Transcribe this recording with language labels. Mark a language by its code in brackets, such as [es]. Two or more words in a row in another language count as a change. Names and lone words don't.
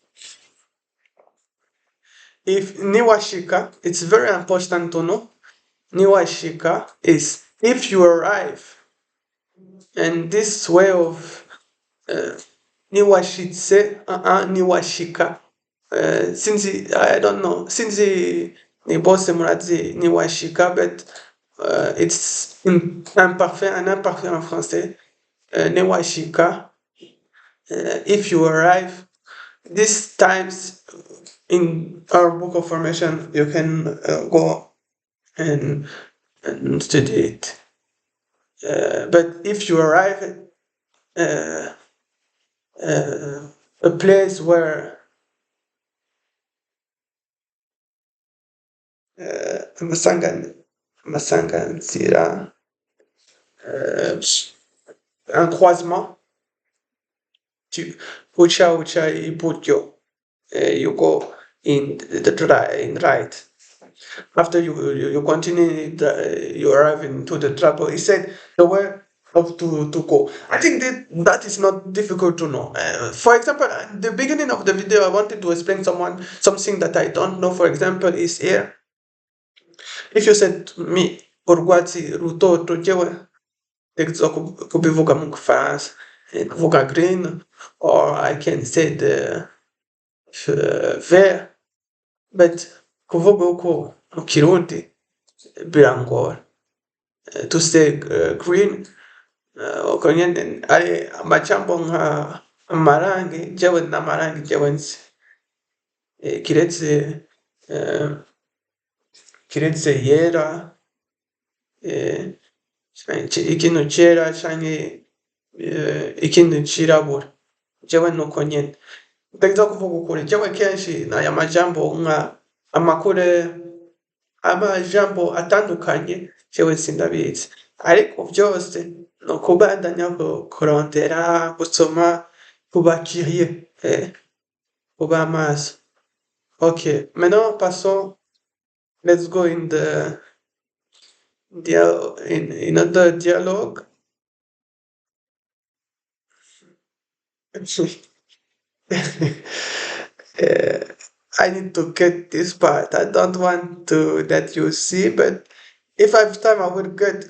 [en] If Niwashika, it's very important to know. Niwashika is if you arrive, and this way of uh, Niwashitse, Niwashika. Since I don't know, since [rn] ni bose murazi Niwashika, [en] but it's [fr] imparfait, un imparfait en français. [rn] Niwashika. [en] If you arrive, these times in our book of formation, you can go and, study it. But if you arrive at a place where Masangan [fr] un croisement, [rn] ucha ibutyo, [en] you go in in right. After you continue, you arrive into the trouble. He said the way of to go. I think that is not difficult to know. For example, at the beginning of the video, I wanted to explain something that I don't know. For example, is here. If you said to me, [rn] urwatsi rutoto jewe, kubivuga mu Gifaransa, kuvuga green, [en] or I can say the vert, [rn] but kuvuga uko mu Kirundi birangora. [en] To say green, [rn] uko nyene ari amajambo nka amarangi, jewe n'amarangi jewe nzi. Kiretse yera, ikintu cera canke ikintu cirabura, jewe nuko nyene. Ndagiza kuvuga ukuri, jewe kenshi n'aya majambo nka amakure, amajambo atandukanye jewe sindabizi, ariko vyose ni ukubandanya kurondera, gusoma, kuba curieux, kuba maso. [fr] Ok, maintenant passons, [en] let's go in the in another dialogue. I need to get this part. I don't want to that you see, but if I have time, I will get.